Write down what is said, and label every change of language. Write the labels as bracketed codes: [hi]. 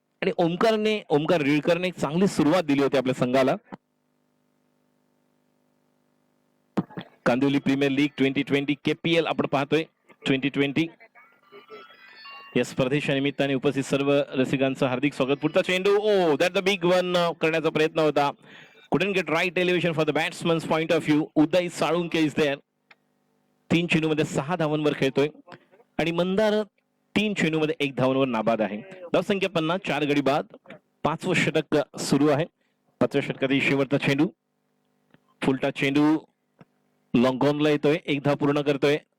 [mr] आणि ओमकार रिळकरने एक चांगली सुरुवात दिली होती आपल्या संघाला. कांदिवली प्रीमियर लीग 2020 KPL आपण पाहतोय 2020 या स्पर्धेच्या निमित्ताने उपस्थित सर्व रसिकांचं हार्दिक स्वागत. पुढचा चेंडू [en] oh that the big one [mr] करण्याचा प्रयत्न होता. [en] couldn't get right elevation for the batsman's point of view. Uday Salunke is there. [mr] 3 चेंडूमध्ये 6 धावांवर खेळतोय आणि मंदार 3 चेंडूमध्ये 1 धावांवर नाबाद आहे. धावसंख्या 50, 4 गडी बाद. 5वं षटक सुरू आहे. 5व्या षटकातील शेवटचा चेंडू, फुलटा चेंडू लॉंग ऑनला येतोय. 1 धाव पूर्ण करतोय.